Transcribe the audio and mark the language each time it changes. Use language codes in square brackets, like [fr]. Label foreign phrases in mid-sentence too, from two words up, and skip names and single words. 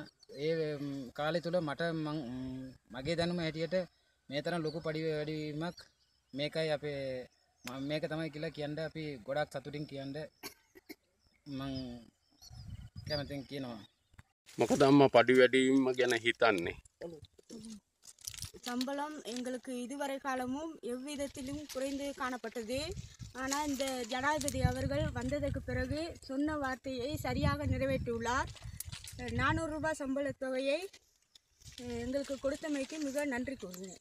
[si] ඒ කාලය තුල මට මගේ දැනුම හැටියට මේ තරම් ලොකු පඩි වැඩිවීමක් මේකයි මේක තමයි කියලා කියන්න අපි ගොඩක් සතුටින් කියන්න මම කැමතින් කියනවා. මොකද අම්මා පඩු වැඩිවීම ගැන හිතන්නේ? [ta] சம்பளம் எங்களுக்கு இதுவரை காலமும் எவ்விதத்திலும் குறைந்து காணப்பட்டது. ஆனால் இந்த ஜனாதிபதி அவர்கள் வந்ததற்கு பிறகு சொன்ன வார்த்தையை சரியாக நிறைவேற்றியுள்ளார். 400 ரூபாய் சம்பள தொகையை எங்களுக்கு கொடுத்தமைக்கு மிக நன்றி கூறுகிறேன்.